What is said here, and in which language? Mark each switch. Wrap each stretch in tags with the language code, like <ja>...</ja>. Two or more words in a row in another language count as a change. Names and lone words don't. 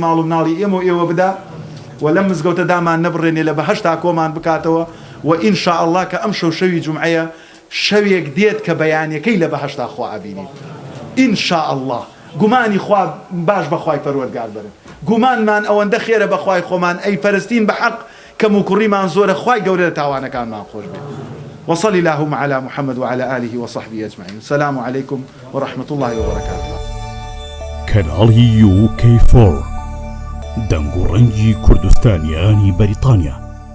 <ckb>ماڵ و مناڵی ئێمە و ئێوە بدا و لەم مزگەوتە دامان نەبڕێنێ لە بەهەشتا کۆمان بکاتەوە و ئینشاء الله کە ئەم شەوی جومعەیە شەوێک دێت کە بەیانیەکەی لە بەهەشتا خوا ئەبینین ئینشاء الله گومانی خوا باش بەخوای پەروەردگار بەرن گومانمان ئەوەندە خێرە بەخوای خۆمان ئەی پەرستین بە حەق کەم و کوڕیمان زۆرە خوای گەورە تاوانەکانمان خۆش بێت</ckb> <ar>وصل اللهم على محمد وعلى آله وصحبه أجمعين السلام عليكم ورحمة الله وبركاته</ar> <ckb>کەناڵی UK4 دەنگ و ڕەنگی کوردستانیانی بەریتانیا</ckb>